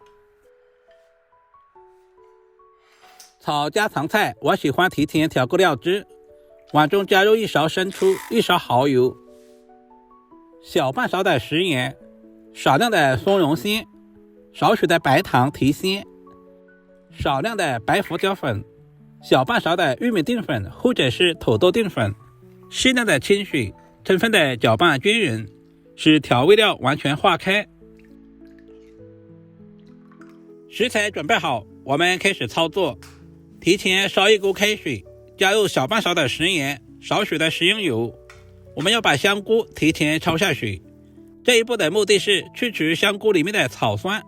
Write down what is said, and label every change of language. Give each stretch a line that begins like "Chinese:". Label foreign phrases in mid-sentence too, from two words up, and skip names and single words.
Chinese: 炒家常菜，我喜歡提前調過料汁，碗中加入1勺生抽、1勺蚝油、小半勺的食鹽，少量的松茸鮮，少許的白糖提鮮，少量的白胡椒粉，小半勺的玉米淀粉或者是土豆淀粉，適量的清水，充分的攪拌均勻，使調味料完全化開。食材準備好，我們開始操作。提前燒一鍋開水，加入小半勺的食鹽，少許的食用油。我們要把香菇提前焯下水，這一步的目的是去除香菇裡面的草酸。